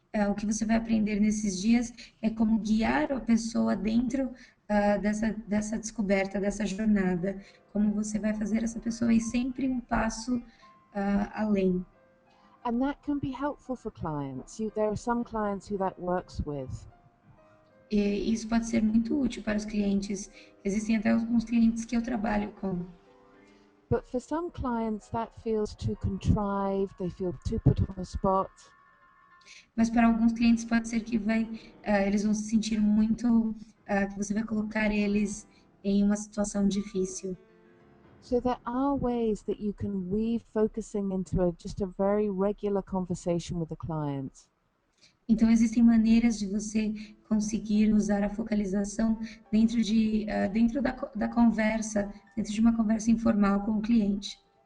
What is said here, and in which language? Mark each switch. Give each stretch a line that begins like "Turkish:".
Portuguese: O que você vai aprender nesses dias é como guiar a pessoa dentro dessa descoberta, dessa jornada, como você vai fazer essa pessoa ir sempre um passo além.
English: And that can be helpful for clients. There are some clients who that works with.
Portuguese: E isso pode ser muito útil para os clientes. Existem até alguns clientes que eu trabalho com.
English: But for some clients that feels too contrived, they feel too put on the spot.
Portuguese: Mas para alguns clientes pode ser que eles vão se sentir muito, que você vai colocar eles em uma situação difícil.
English: So there are ways that you can weave focusing into just a very regular conversation with the client.
Portuguese: Então, existem maneiras de você conseguir usar a focalização dentro da conversa, dentro de uma conversa informal com o cliente.